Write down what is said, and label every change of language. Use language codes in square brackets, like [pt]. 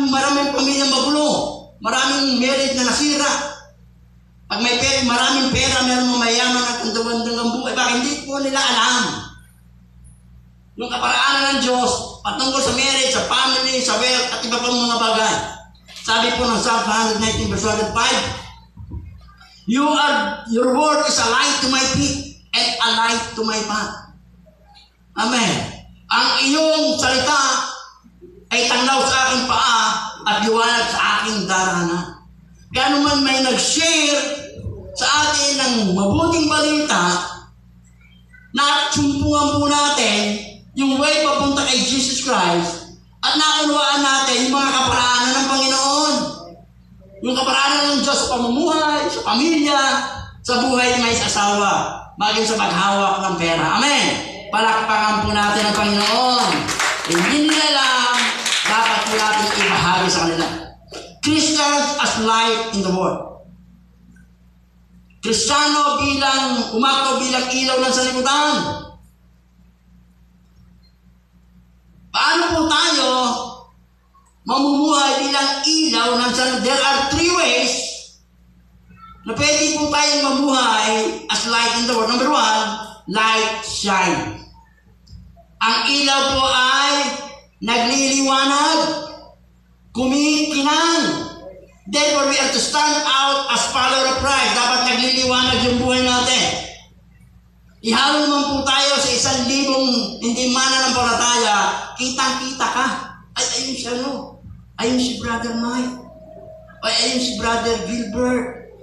[tl] Maraming pamilya magulo. Maraming marriage na nasira. Pag may pera, maraming pera, meron mga mayaman at kandawandang buhay. Bakit hindi po nila alam? Yung kaparaanan ng Diyos patungkol sa marriage, sa family, sa wealth, at iba pang mga bagay. Sabi po ng [en] Psalm 119 verse 105, your word is a light to my feet and a light to my path. [tl] Amen. Ang iyong salita ay tanglaw sa aking paa at liwanag sa aking daraanan. Kaya naman may nag-share sa atin ng mabuting balita na sumpungan po natin yung way papunta kay Jesus Christ at naunawaan natin yung mga kaparaanan ng Panginoon. Yung kaparaanan ng Diyos sa pamumuhay, sa pamilya, sa buhay may asawa, maging sa paghawak ng pera. Amen. Palakpakan po natin ang Panginoon. Hindi nila alam, dapat po natin ibahagi sa kanila. [en] Christians as light in the world. [tl] Kristiyano bilang umato bilang ilaw ng sanlibutan. Paano po tayo mamumuhay bilang ilaw ng sanlibutan? [en] There are three ways [tl] na pwede po tayong mamuhay [en] as light in the world. Number one, light shine. [tl] Ang ilaw po ay nagliliwanag, kumikinang. [en] Therefore, we are to stand out as follower of Christ. [tl] Dapat nagliliwanag yung buhay natin. Ihalo naman po tayo sa 1,000 hindi mananampalataya, kitang-kita ka. Ay, ayun si ano? Ayun si Brother Mike. Ay, ayun si Brother Gilbert.